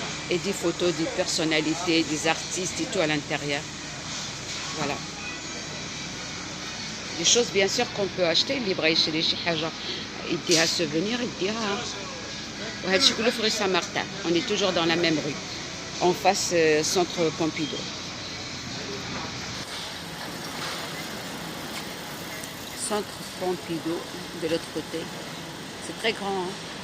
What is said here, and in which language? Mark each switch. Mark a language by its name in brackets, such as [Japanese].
[French] et des photos des personnalités, des artistes et tout à l'intérieur. Voilà. Des choses bien sûr qu'on peut acheter. [Arabic] اللي بغى يشري شي حاجة يديها souvenir يديها. وهذا الشيء كله في rue Saint-Martin. [French] On est toujours dans la même rue, en face centre Pompidou. Centre Pompidou de l'autre côté. C'est très grand, hein.